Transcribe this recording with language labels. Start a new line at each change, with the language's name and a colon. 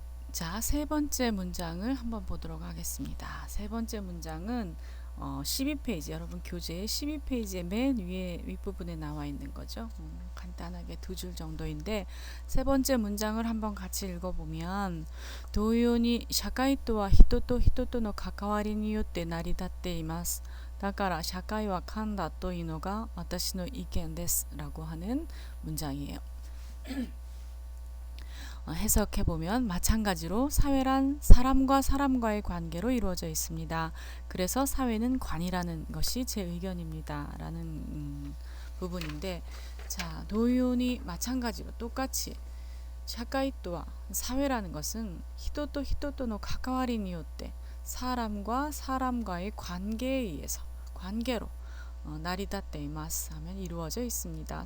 Korean: 자, 세 번째 문장을 한번 보도록 하겠습니다. 세 번째 문장은 12페이지, 여러분 교재 12페이지의 맨 위에 윗부분에 나와 있는 거죠. 간단하게 두 줄 정도인데, 세 번째 문장을 한번 같이 읽어보면,
Japanese: 도요니 샤카이とは人と人との関わりによって成り立っています。だから社会は簡だというのが私の意見です
Korean: 라고 하는 문장이에요. 해석해보면, 마찬가지로 사회란 사람과 사람과의 관계로 이루어져 있습니다. 그래서 사회는 관이라는 것이 제 의견입니다 라는 부분인데, 자, 도요니 마찬가지로 똑같이 샤카이토와 사회라는 것은 히토토 히토토의
Japanese: 가까와리によって
Korean: 사람과 사람과의 관계에 의해서 관계로 나리다떼 이마스 하면 이루어져 있습니다.